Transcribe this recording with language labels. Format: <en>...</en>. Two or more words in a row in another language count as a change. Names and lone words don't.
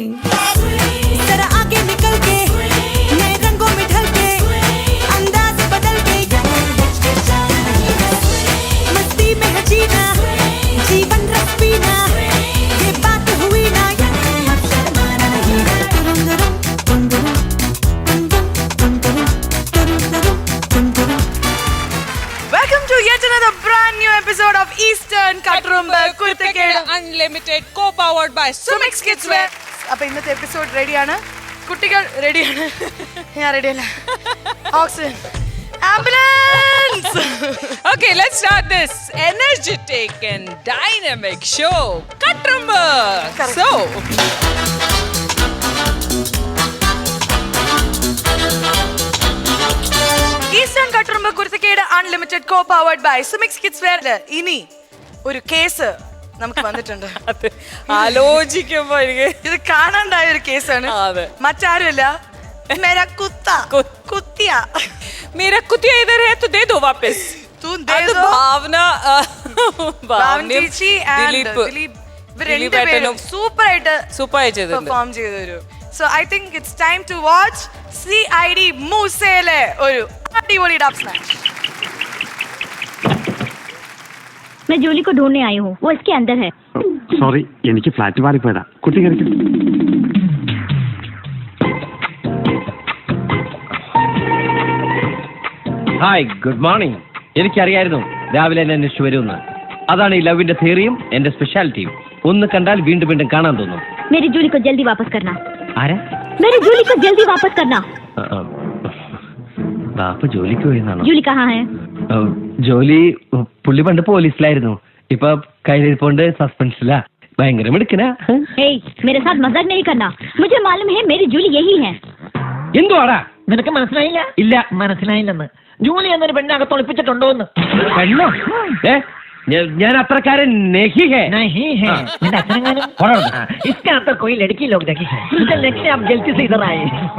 <hi>जरा आगे निकल के, नए रंगों में ढल के, अंदाज बदल के, मस्ती में है जीना, जीवन रस पीना, ये बात हुई ना, शर्माना नहीं.</hi> <en>Welcome to yet another brand new episode of Eastern Katrumba Kurthakeda Unlimited co-powered by Sumix Kidswear.</en> <ml>അപ്പോൾ ഇന്നത്തെ എപ്പിസോഡ് റെഡിയാണ്. കുട്ടികൾ റെഡിയാണ്. ഞാൻ റെഡിയല്ല.</ml> <en>oxygen ambulance. Okay, let's start this energetic and dynamic show, Katrumba. So,</en> <ml>ഈസ്റ്റേൺ കട്രുംബ കുർത്തക്കേട് അൺലിമിറ്റഡ്</ml> <en>co-powered by Sumix Kidswear.</en> <ml>ഇനി ഒരു കേസ് നമുക്ക് വന്നിട്ടുണ്ട്. ആലോചിക്കുമ്പോ എനിക്ക് ഇത് കാണാണ്ടായ ഒരു കേസാണ്. മറ്റാരുമല്ല,</ml> <hi>मेरा कुत्ता कुत्तिया मेरा कुतिया इधर है तो दे दो वापस. तू दे दो.</hi> <ml>ഭാവന ചേച്ചി ദിലീപ് സൂപ്പർ ആയിട്ട് പെർഫോം ചെയ്തൊരു.</ml> <en>so I think it's time to watch CID മൂസയിലെ</en> <ml>ഒരു അടിപൊളി</ml> <en>dub smash.</en> <hi>मैं जूली को ढूंढने आई हूँ, वो इसके अंदर है.</hi> <ml>സോറി, എനിക്ക് ഫ്ലാറ്റ് മാറിപ്പോയതാ. കുട്ടി കളിക്കും.</ml> <en>hi, good morning.</en> <ml>എനിക്കറിയായിരുന്നു രാവിലെ എന്നെ അന്വേഷിച്ചു വരുമെന്ന്. അതാണ് ഈ ലവിന്റെ തിയറിയും എന്റെ സ്പെഷ്യാലിറ്റിയും. ഒന്ന് കണ്ടാൽ വീണ്ടും വീണ്ടും കാണാൻ തോന്നും.</ml> <hi>मेरी जूली को जल्दी वापस करना.</hi> <ml>ആരാ?</ml> <hi>मेरी जूली को जल्दी वापस करना.</hi> <ml>ബാപ്പ ജോലിക്ക് പോയെന്നാണോ?</ml> <hi>जूली कहाँ है?</hi> <ml>ജോലി പുള്ളി പണ്ട് പോലീസിലായിരുന്നു. ഇപ്പൊ കയ്യിലിരിപ്പോണ്ട് സസ്പെൻസിലാ. ഭയങ്കര മിടുക്കനാ.</ml> <hi>मेरे साथ मजाक नहीं करना. मुझे मालूम है मेरी जूली यही है.</hi> <ml>എന്തുവാടാ? നിനക്ക് മനസ്സിലായില്ല? ഇല്ല, മനസ്സിലായില്ലെന്ന്. ജൂലി എന്നൊരു പെണ്ണകത്ത് ഒളിപ്പിച്ചിട്ടുണ്ടോ എന്ന്. പെണ്ണോ? ഞാൻ അത്രക്കാരൻ</ml> <hi>नहीं है.</hi> <ml>നിന്റെ അച്ഛനെങ്ങാനും</ml> <hi>इसके अंदर कोई लड़की लोग देखी है. मुझे लगता है आप गलती से इधर आए.</hi>